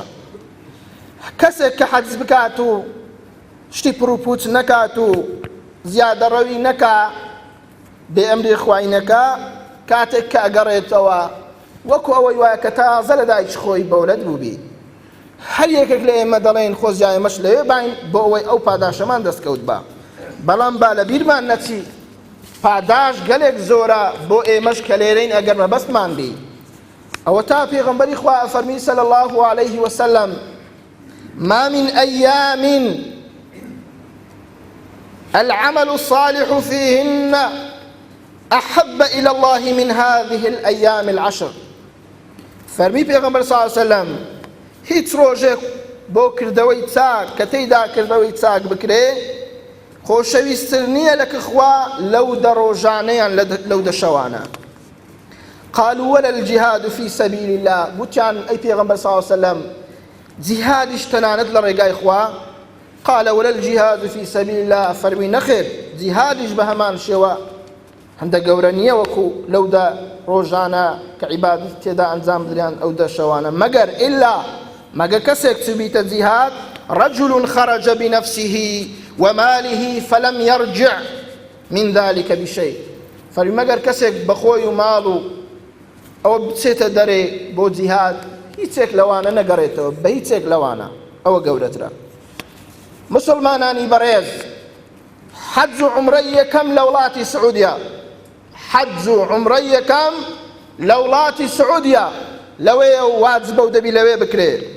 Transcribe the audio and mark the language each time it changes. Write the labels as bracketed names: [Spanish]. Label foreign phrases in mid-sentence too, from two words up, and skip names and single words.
[Central Kurdish] کەسێک کە حەج بکات و شتی پڕوپوچ نەکات و زیادەڕەوی نەکا، بێ ئەمری خوای نەکا، کاتێک کە ئەگەڕێتەوە وەکو ئەوەی وایە کە تازە لە دایک خۆی بەولەد بووبی. هەر یەکێک لە ئێمە دەڵێن خۆزیایمەش لەوێ باین بۆ ئەوەی ئەو پاداشەمان دەستکەوت بە، بەڵام با لە بیرمان نەچی پاداش گەلێک زۆرە بۆ ئێمەش کە لێرەین ئەگەر مەبەستمان بی. ئەوە تا پێغەمبەری خوا ئەفەرمی [Arabic] صلی الله عليه وسلم: ما من أيام العمل الصالح فيهن أحب إلى الله من هذه الأيام العشر. [Central Kurdish] فەرمی پێغەمبەر [Arabic] صلی الله عليه وسلم: [Central Kurdish] هیچ ڕۆژێک بۆ کردەوەی چاک کە تێیدا کردەوەی چاک بکرێ خۆشەویستتر نییە لە کەخوا لەو دە ڕۆژانەیان لەو دە شەوانە. [Arabic] قالوا ولا الجهاد في سبيل الله. [Central Kurdish] گوتیان ئەی پێغەمبەر [Arabic] صلی الله عليه وسلم، [Central Kurdish] جیهادیش تەنانەت لە ڕێگای خوا؟ [Arabic] قال ولا الجهاد في سبيل الله. [Central Kurdish] فەرمی نەخێر، جیهادیش بە هەمان شێوە هەندە گەورە نییە وەکو لەو دە ڕۆژانە کە عیبادەت تێدا ئەنجام بدرێن ئەو دە شەوانە، مەگەر ئیلا مەگە کەسێک چوبیتە جیهاد: [Arabic] رجل خرج بنفسه وماله فلم يرجع من ذلك بشيء. [Central Kurdish] فەرمی مەگەر کەسێک بەخۆی و ماڵ و ئەوە بچێتە دەرێ بۆ جیهاد، هیچێک لەوانە نەگەڕێتەوە، بە هیچێک لەوانە، ئەوە گەورەترە. مسلمانانی بەڕێز، حەج و عومرەی یەکەم لە وڵاتی سعودیا، حەج و عومرەی یەکەم لە وڵاتی سعودیا لەوەیە و واجبە و دەبی لەوێ بکرێ.